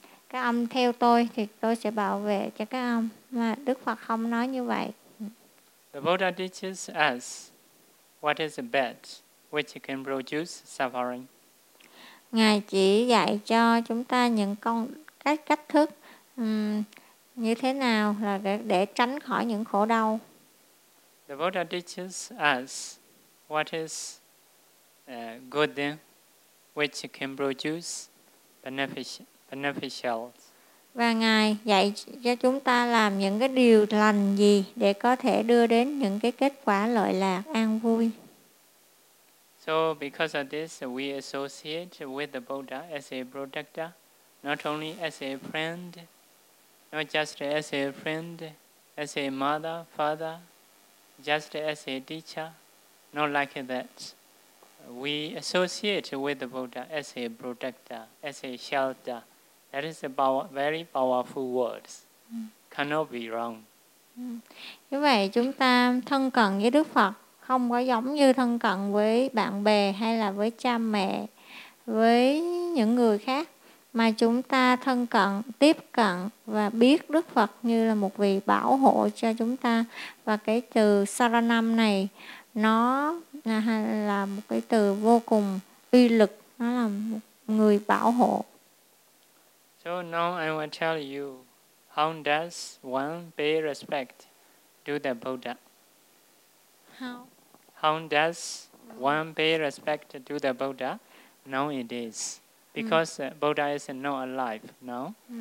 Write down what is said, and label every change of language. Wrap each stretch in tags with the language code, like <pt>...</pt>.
<vi>các ông theo tôi thì tôi sẽ bảo vệ cho các ông. Mà Đức Phật không nói như vậy.</vi> <en>The Buddha teaches us what is the bad which can produce suffering.</en> <vi>Ngài chỉ dạy cho chúng ta những con các cách thức như thế nào là để tránh khỏi những khổ đau.</vi> <en>The Buddha teaches us what is good which can produce beneficial.</en> <vi>Và Ngài dạy cho chúng ta làm những cái điều lành gì để có thể đưa đến những cái kết quả lợi lạc, an vui.</vi> <en>So because of this, we associate with the Buddha as a protector, not only as a friend, not just as a friend, as a mother, father, just as a teacher, not like that. We associate with the Buddha as a protector, as a shelter. That is a very powerful words. Cannot be wrong.</en> <vi>Như vậy chúng ta thân cận với Đức Phật không có giống như thân cận với bạn bè hay là với cha mẹ, với những người khác, mà chúng ta thân cận, tiếp cận và biết Đức Phật như là một vị bảo hộ cho chúng ta. Và cái từ Saranam này nó là một cái từ vô cùng uy lực, nó là một người bảo hộ.</vi> <en>So now I will tell you, how does one pay respect to the Buddha? How does one pay respect to the Buddha nowadays? Because Buddha is not alive now.</en>